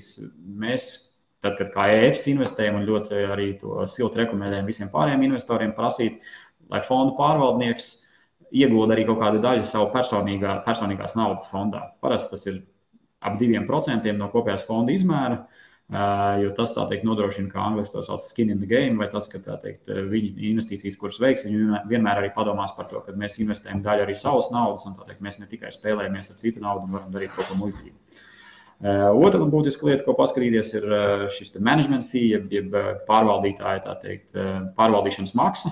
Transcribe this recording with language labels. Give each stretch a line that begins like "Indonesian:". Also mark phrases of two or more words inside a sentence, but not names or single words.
Latvian: Mēs, tad, kad kā EFS investējam un ļoti arī to silti rekomendējam visiem pārējiem investoriem prasīt, lai fondu pārvaldnieks iegulda arī kaut kādu daļu savu personīgās naudas fondā. Parasti tas ir ap 2% no kopējās fonda izmēra, jo tas, tā teikt, nodrošina, kā angliski to sauc
English: skin in the game,
Latvian: vai tas, ka, tā teikt, viņi investīcijas, kuras veiks, viņi vienmēr arī padomās par to, ka mēs investējam daļu arī savas naudas, un tā teikt, mēs ne tikai spēlējamies ar citu naudu un varam darīt kaut ko muļķīgu. Otra būtiska lieta, ko paskatīties, ir šis
English: management fee,
Latvian: jeb pārvaldītāja, tā teikt, pārvaldīšanas maksa.